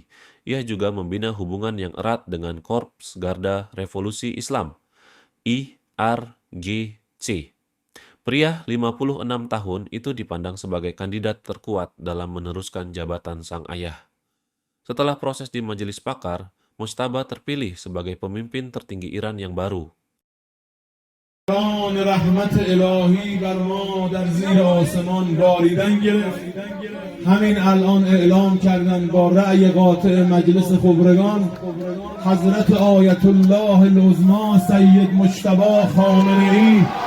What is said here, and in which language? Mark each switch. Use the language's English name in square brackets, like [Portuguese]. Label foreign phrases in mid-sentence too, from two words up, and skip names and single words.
[Indonesian] Ia juga membina hubungan yang erat dengan Korps Garda Revolusi Islam, IRGC. Pria 56 tahun itu dipandang sebagai kandidat terkuat dalam meneruskan jabatan sang ayah. Setelah proses di Majelis Pakar, Mojtaba terpilih sebagai pemimpin tertinggi Iran yang baru. [Persian] رحمت الهی بر ما در زیر آسمان باریدن گرفت. همین الان اعلام کردن با رأی قاطع مجلس خبرگان حضرت آیت الله العظما سید مجتبی خامنه‌ای